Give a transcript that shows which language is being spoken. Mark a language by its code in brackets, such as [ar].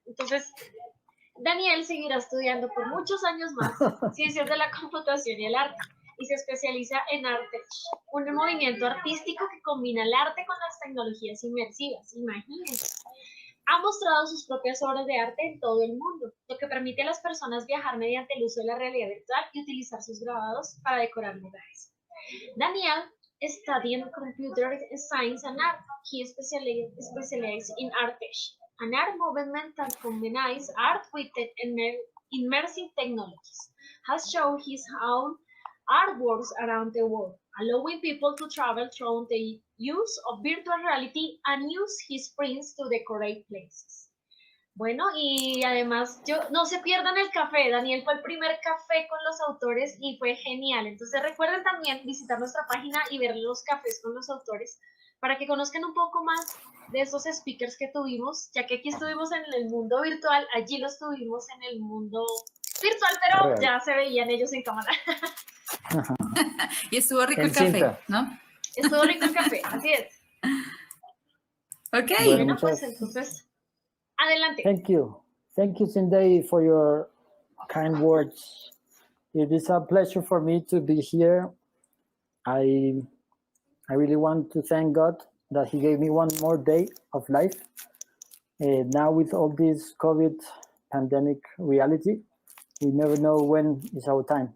[es] Entonces, Daniel seguirá estudiando por muchos años más Ciencias de la Computación y el Arte, y se especializa en ARTECH, un movimiento artístico que combina el arte con las tecnologías inmersivas. Imagínense. Ha mostrado sus propias obras de arte en todo el mundo, lo que permite a las personas viajar mediante el uso de la realidad virtual y utilizar sus grabados para decorar lugares. [en] Daniel studied computer science and art. He specialized in ARTECH, an art movement that combines art with immersive technologies. Has shown his own artworks around the world, allowing people to travel through the use of virtual reality and use his prints to decorate places. [es] Bueno, y además, no se pierdan el café. Daniel fue el primer café con los autores y fue genial. Entonces recuerden también visitar nuestra página y ver los cafés con los autores para que conozcan un poco más de esos speakers que tuvimos, ya que aquí estuvimos en el mundo virtual, allí los tuvimos en el mundo virtual, pero ya se veían ellos en cámara. Y estuvo rico el café, ¿no? Estuvo rico el café, así es. Ok. Bueno, pues entonces, adelante. [en] Thank you, Cindy, for your kind words. It is a pleasure for me to be here. I really want to thank God that He gave me one more day of life. Now with all this COVID pandemic reality, we never know when is our time.